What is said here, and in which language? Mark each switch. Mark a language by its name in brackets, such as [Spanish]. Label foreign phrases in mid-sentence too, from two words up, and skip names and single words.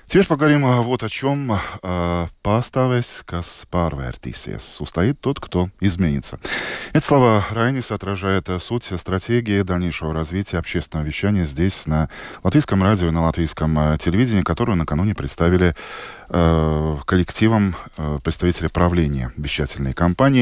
[Russian] Теперь поговорим вот о чем. [Latvian] Pastāvēs, kas pārvērtīsies. [Russian] Устоит тот, кто изменится. Эти слова Райниса отражают суть стратегии дальнейшего развития общественного вещания здесь, на Латвийском радио и на Латвийском телевидении, которую накануне представили коллективом представителей правления вещательной компании.